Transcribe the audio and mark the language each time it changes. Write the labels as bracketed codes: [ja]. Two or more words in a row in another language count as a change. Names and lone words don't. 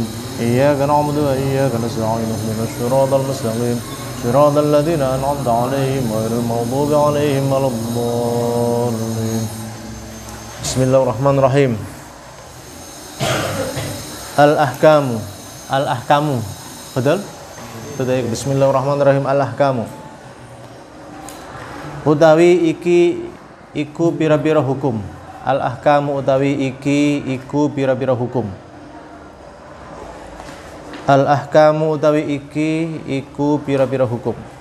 [ar] إياك نعبد وإياك نستعين اهدنا الصراط المستقيم صراط الذين أنعمت عليهم غير المغضوب عليهم ولا الضالين. بسم الله الرحمن الرحيم. [id] Al-ahkamu betul? Betul. [ar] بسم الله الرحمن الرحيم. [jv] Al-ahkamu utawi iki iku pira-pira hukum. Al-ahkamu utawi iki iku pira-pira hukum. Al-ahkamu utawi iki iku pira-pira hukum.